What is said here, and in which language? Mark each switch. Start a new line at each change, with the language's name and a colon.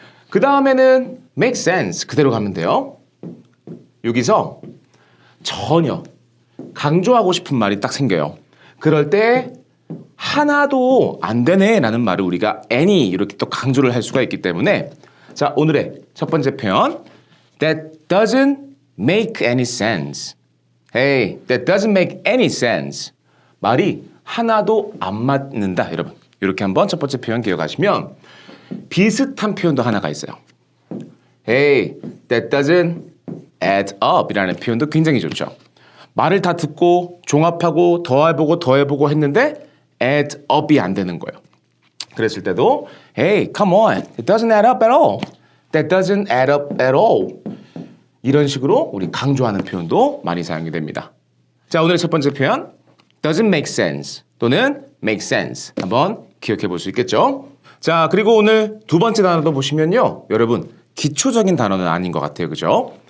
Korean: 그 다음에는 make sense 그대로 가면 돼요. 여기서 전혀 강조하고 싶은 말이 딱 생겨요. 그럴 때 하나도 안 되네 라는 말을 우리가 any 이렇게 또 강조를 할 수가 있기 때문에 자, 오늘의 첫 번째 표현
English: That doesn't make any sense. Hey, that doesn't make any sense.
Korean: 말이 하나도 안 맞는다. 여러분, 이렇게 한번 첫 번째 표현 기억하시면 비슷한 표현도 하나가 있어요.
English: Hey, that doesn't add up
Korean: 이라는 표현도 굉장히 좋죠. 말을 다 듣고 종합하고 더해보고 했는데 add up이 안 되는 거예요.
English: 그랬을 때도 Hey, come on. It doesn't add up at all. That doesn't add up at all.
Korean: 이런 식으로 우리 강조하는 표현도 많이 사용이 됩니다. 자, 오늘의 첫 번째 표현
English: doesn't make sense
Korean: 또는 make sense 한번 기억해 볼 수 있겠죠? 자, 그리고 오늘 두 번째 단어도 보시면요. 여러분, 기초적인 단어는 아닌 것 같아요. 그죠?